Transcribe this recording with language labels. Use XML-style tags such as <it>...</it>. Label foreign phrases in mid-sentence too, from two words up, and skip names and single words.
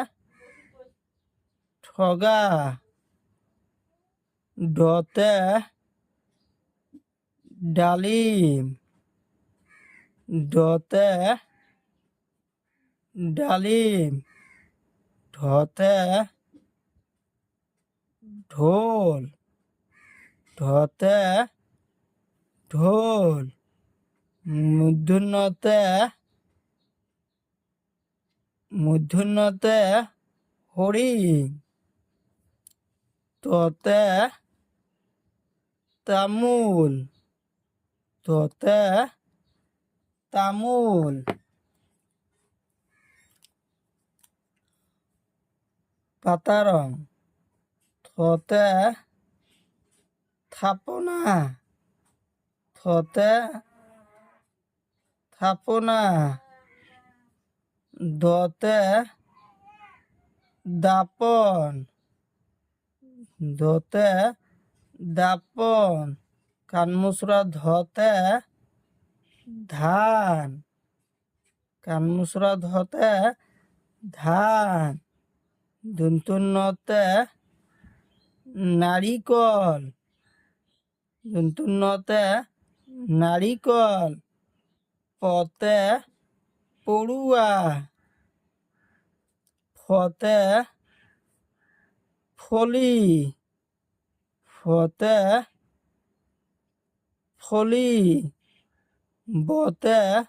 <as>ঠগা, ডতে ডালিম, ডতে ডালিম, ঢতে ঢোল, ঢতে ঢোল, মূর্ধন্যতে মূর্ধন্যতে হরিণ, ততে তামুল, ততে তামুল। পাতা রং। থতে থাপনা, থতে থাপনা, দতে দাপন, দতে দাপন, কানমুসরা ধতে ধান, কানমুসরা ধতে ধান, দন্তুন্নতে নারিকল, দন্তুন্নতে নারিকল, পতে পড়ুয়া, ফতে ফলি, ফতে ফলি, বতে</as>